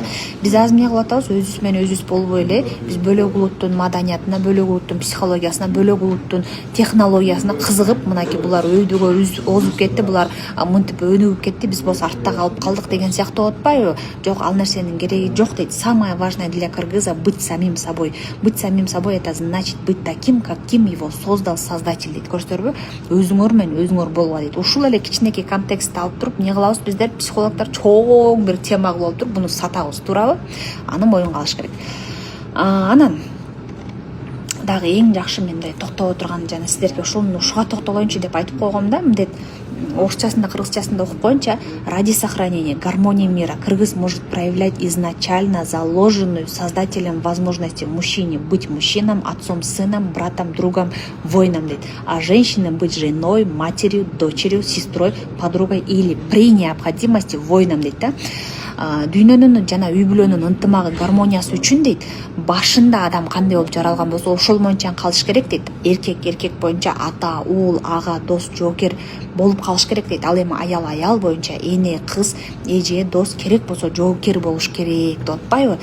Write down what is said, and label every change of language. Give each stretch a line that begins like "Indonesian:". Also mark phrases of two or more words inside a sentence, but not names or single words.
Kyrgyz: Биз азыр эмне кылып атабыз? Өзүбүз менен өзүбүз болбой эле, биз бөлөк улуттун маданиятына, бөлөк улуттун психологиясына, бөлөк улуттун технологиясына кызыгып, мынакей булар өйдөгө озуп кетти, булар мынтип өнүгүп кетти, биз болсо артта калып калдык деген сыяктуу болуп атпайбы? Жок, ал нерсенин кереги жок дейт.
Russian: Самое важное для кыргыза быть самим собой. Быть самим собой — это значит быть таким, каким его создал Создатель дейт.
Kyrgyz: Көрдүңүздөрбү? Өзүңөр өзүңөр болгула дейт. Ушул эле кичинекей контекстти алып туруп эмне кылабыз биздер, психологдор чоң бир тема кылып алып туруп буну сатабыз, туурабы? Аны моюнга алыш керек. Анан дагы эң жакшы менде токтоп отурган, жана сиздерге ушуга токтолоюнчу деп айтып койгом да, мындай орусчасында, кыргызчасында окуп коеюнча:
Russian: ради сохранения гармонии мира кыргыз может проявлять изначально заложенную создателем возможности мужчине быть мужчином, отцом, сыном, братом, другом, воином дейт, а женщине быть женой, матерью, дочерью, сестрой, подругой или при необходимости воином
Kyrgyz: дейт да. Дүйнөнүн жана үй бүлөнүн ынтымагы, гармониясы үчүн дейт, башында адам кандай болуп жаралган болсо ошол боюнча калыш керек дейт. Эркек боюнча ата, уул, ага, дос, жоокер болуп калыш керек дейт. Ал эми аял боюнча эне, кыз, эже, дос, керек болсо жоокер болуш керек деп атпайбы?